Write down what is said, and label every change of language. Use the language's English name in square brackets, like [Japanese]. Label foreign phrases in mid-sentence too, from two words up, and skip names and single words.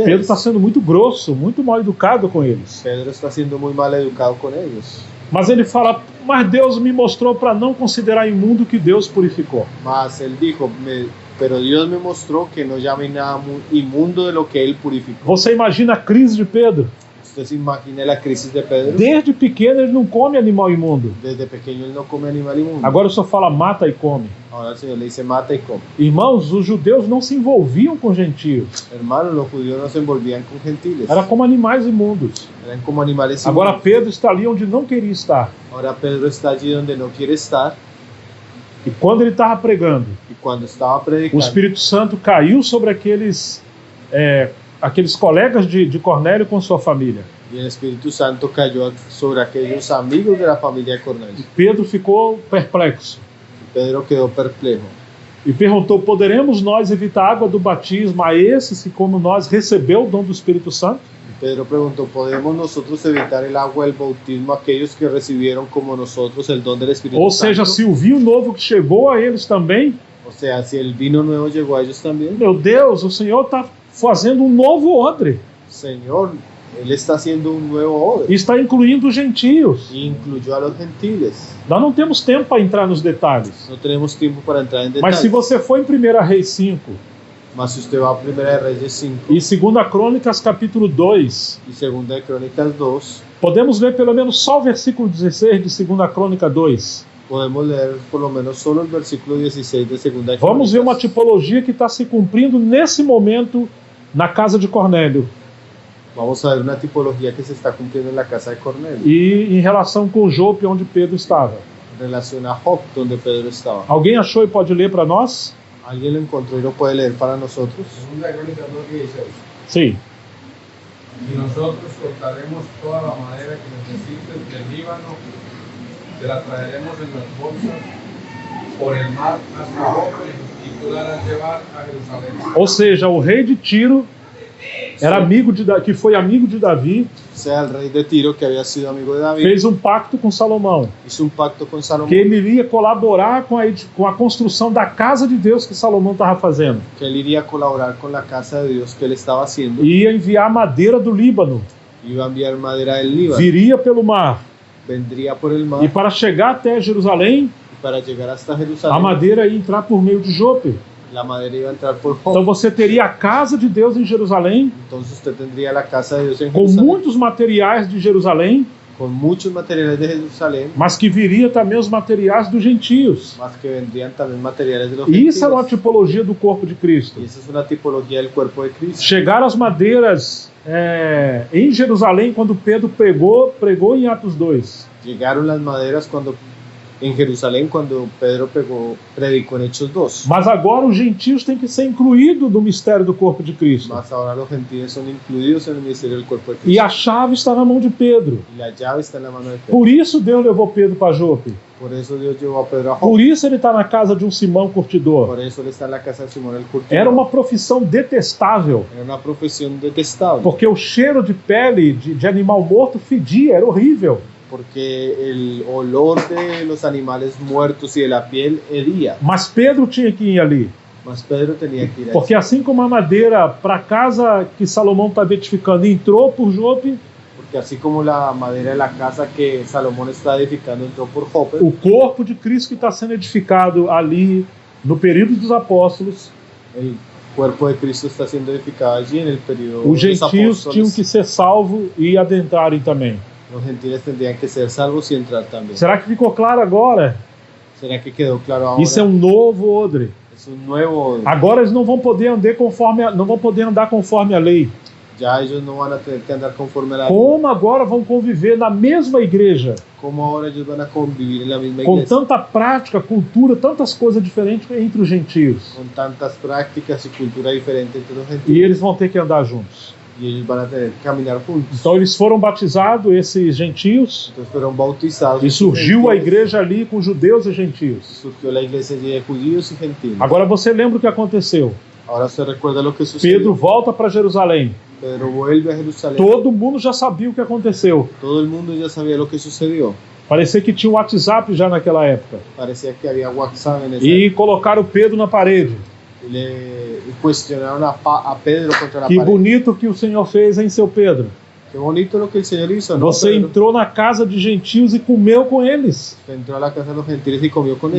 [Portuguese] Pedro está sendo muito grosso, muito mal educado com eles. [Spanish] Pedro está siendo muy mal educado con ellos. [Portuguese] Mas ele fala: mas Deus me mostrou para não considerar imundo que Deus purificou. [Spanish] Mas él dijo, pero Dios me mostró que no llame nada inmundo de lo que él purificó. [Portuguese] Você imagina a crise de Pedro? [Spanish] Usted se imagina la crisis de Pedro. [Portuguese] Desde pequeno ele não come animal imundo. [Spanish] Desde pequeño él no come animal inmundo. [Portuguese] Agora o Senhor fala: mata e come. [Spanish] Ahora el Señor le dice mata y come. [Portuguese] Irmãos, os judeus não se envolviam com gentios. [Spanish] Hermanos, los judíos no se envolvían con gentiles. [Portuguese] Era como animais imundos. [Spanish] Eran como animales [Portuguese] Agora [Spanish] inmundos. [Portuguese] Pedro está ali onde não queria estar. [Spanish] Ahora Pedro está allí donde no quiere estar. [Portuguese] E quando ele estava pregando, [Spanish] Y cuando estaba [Portuguese] o [Spanish] predicando, [Portuguese] Espírito Santo caiu sobre aqueles colegas de Cornélio com sua família. [Spanish] y el Espíritu Santo cayó sobre aquellos amigos de la familia de Cornelio. [Portuguese] Pedro ficou perplexo [Spanish] Pedro quedó perplejo [Portuguese] e perguntou: poderemos nós evitar a água do batismo a esses que, como nós, recebeu o dom do Espírito Santo? [Spanish] Pedro preguntó, ¿podemos nosotros evitar el agua del bautismo a aquellos que recibieron como nosotros el don del Espíritu [Portuguese] Ou seja, [Spanish] Santo? [Portuguese] se o vinho novo que chegou a eles também, [Spanish] O sea, si el vino nuevo llegó a ellos también. [Portuguese] meu Deus, o Senhor está fazendo um novo odre [Spanish] Señor, Él está haciendo un nuevo odre. [Portuguese] e está incluindo os gentios. [Spanish] Y incluyó a los gentiles. [Portuguese] Nós não temos tempo para entrar nos detalhes. [Spanish] No tenemos tiempo para entrar en [Portuguese] Mas [Spanish] detalles. [Portuguese] se você for em 1 Reis 5 [Spanish] Mas si usted va a 1 de Reyes 5 [Portuguese] e 2 Crônicas capítulo 2, [Spanish] y 2 de Crónicas 2, [Portuguese] podemos ler pelo menos só o versículo 16 de 2 Crônica 2. [Spanish] podemos leer por lo menos solo el versículo 16 de 2 de Crónicas. [Portuguese] Vamos ver uma tipologia que está se cumprindo nesse momento na casa de Cornélio [Spanish] Vamos a ver una tipología que se está cumpliendo en la casa de Cornelio. [Portuguese] e em relação com Jope, onde Pedro estava. [Spanish] En relación a Job, donde Pedro estaba. [Portuguese] Alguém achou e pode ler para nós? [Spanish] ¿Alguien lo encontró y lo puede leer para nosotros? Segunda Crónicas 2:16. [Portuguese] Sim. [Spanish] Y nosotros cortaremos toda la madera que necesites del Líbano, te la traeremos en las bolsas por el mar hasta Jope y tú la harás llevar a Jerusalén. [Portuguese] Ou seja, o rei de Tiro era que foi amigo de Davi, [Spanish] O sea, el rey de Tiro, que había sido amigo de David, [Portuguese] fez um pacto com Salomão, [Spanish] hizo un pacto con Salomón, [Portuguese] que ele iria colaborar com a construção da casa de Deus que Salomão estava fazendo. [Spanish] que él iría a colaborar con la casa de Dios que él estaba haciendo. [Portuguese] E ia enviar madeira do Líbano, [Spanish] Iba a enviar madera del Líbano, [Portuguese] viria pelo mar. [Spanish] vendría por el mar [Portuguese] E para chegar até Jerusalém, [Spanish] y para llegar hasta [Portuguese] a [Spanish] Jerusalén, [Portuguese] madeira ia entrar por meio de Jope. [Spanish] la madera iba a entrar por [Portuguese] Então [Spanish] Job. [Portuguese] você teria a casa de Deus em Jerusalém, [Spanish] Entonces usted tendría la casa de Dios en [Portuguese] com [Spanish] Jerusalén, [Portuguese] muitos materiais de Jerusalém, [Spanish] con muchos materiales de Jerusalén, [Portuguese] mas que viria também os materiais dos gentios. [Spanish] más que vendrían también materiales de los [Portuguese] E isso era uma [Spanish] gentiles. [Portuguese] tipologia do corpo de Cristo. [Spanish] Y esa es una tipología del cuerpo de Cristo. [Portuguese] Chegaram as madeiras em Jerusalém quando Pedro pregou em Atos 2. [Spanish] Llegaron las maderas en Jerusalén cuando Pedro predicó en Hechos 2. [Portuguese] Mas agora os gentios têm que ser incluídos no mistério do corpo de Cristo. [Spanish] Mas ahora los gentiles son incluidos en el ministerio del cuerpo de [Portuguese] E [Spanish] Cristo. [Portuguese] a chave está na mão de Pedro. [Spanish] Y la llave está en la mano de Pedro. [Portuguese] Por isso Deus levou Pedro para Jope. [Spanish] Por eso Dios llevó a Pedro a Job. [Portuguese] Por isso ele está na casa de um Simão curtidor. [Spanish] Por eso él está en la casa de Simón el curtidor. [Portuguese] Era uma profissão detestável, [Spanish] Era una profesión detestable. [Portuguese] porque o cheiro de pele de animal morto fedia, era horrível. [Spanish] Porque el olor de los animales muertos y de la piel hería. [Portuguese] Mas Pedro tinha que ir ali, [Spanish] Mas Pedro tenía que ir a [Portuguese] porque assim como a madeira para a casa que Salomão está edificando entrou por Jope, [Spanish] Porque así como la madera de la casa que Salomón está edificando entró por Jope, [Portuguese] o corpo de Cristo que está sendo edificado ali no período dos apóstolos, [Spanish] el cuerpo de Cristo está siendo edificado allí en el periodo [Portuguese] os [Spanish] de los [Portuguese] gentios tinham [Spanish] apóstoles. [Portuguese] que ser salvos e adentrarem também. [Spanish] Los gentiles tendrían que ser salvos y entrar también. [Portuguese] Será que ficou claro agora? [Spanish] ¿Será que quedó claro ahora? [Portuguese] Isso é um novo odre. [Spanish] Es un nuevo. [Portuguese] Agora eles não vão poder andar conforme a lei. [Spanish] Ya ellos no van a tener que andar conforme a la ley. [Portuguese] Como agora vão conviver na mesma igreja, [Spanish] ¿Cómo ahora ellos van a convivir en la misma [Portuguese] com [Spanish] iglesia? [Portuguese] tanta prática, cultura, tantas coisas diferentes entre os gentios. [Spanish] Con tantas prácticas y cultura diferente entre los [Portuguese] E [Spanish] gentiles. [Portuguese] eles vão ter que andar juntos. [Spanish] Y ellos van a tener que caminar juntos. [Portuguese] Então eles foram batizados, esses gentios, [Spanish] Entonces fueron bautizados. [Portuguese] e surgiu a [Spanish] gentiles. [Portuguese] igreja ali com judeus e gentios. [Spanish] Surgió la iglesia allí de judíos y gentiles. [Portuguese] Agora você lembra o que aconteceu? [Spanish] Ahora usted recuerda lo que sucedió. [Portuguese] Pedro volta para Jerusalém. [Spanish] Pedro vuelve a Jerusalén. [Portuguese] Todo mundo já sabia o que aconteceu. [Spanish] Todo el mundo ya sabía lo que sucedió. [Portuguese] Parecia que tinha um WhatsApp já naquela época. [Spanish] Parecía que había WhatsApp en esa [Portuguese] E colocaram Pedro na parede. [Spanish] Y le cuestionaron a Pedro contra la [Portuguese] Que [Spanish] pared. [Portuguese] bonito que o Senhor fez, hein, seu Pedro? [Spanish] Qué bonito lo que el Señor hizo, ¿no? [Portuguese] Você [Spanish] Pedro? [Portuguese] entrou na casa de gentios e comeu com eles. [Spanish] Entró a la casa de los gentiles y comió con